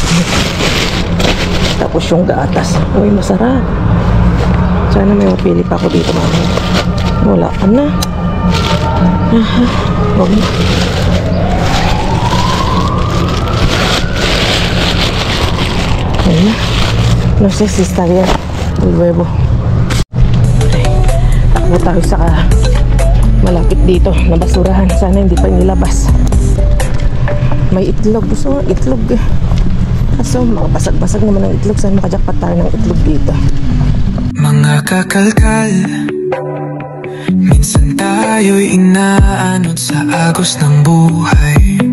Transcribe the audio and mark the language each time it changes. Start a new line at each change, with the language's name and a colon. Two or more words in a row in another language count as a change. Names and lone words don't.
Filipino: Tapos yung gatas. Uy, masarap. Sana may mapili pa ako dito, mami. Wala ka na. Aha. Huwag na. Ayan na.
Spanish: No sé si está bien el huevo.
Filipino: Takbo tayo sa malapit dito na basurahan. Sana hindi pa nilabas. May itlog. Gusto nga itlog eh. Kaso makabasag-basag naman ang itlog. Sana makajakpat tayo ng itlog dito. Mga kakalkal, minsan tayo'y inaanod sa agos ng buhay.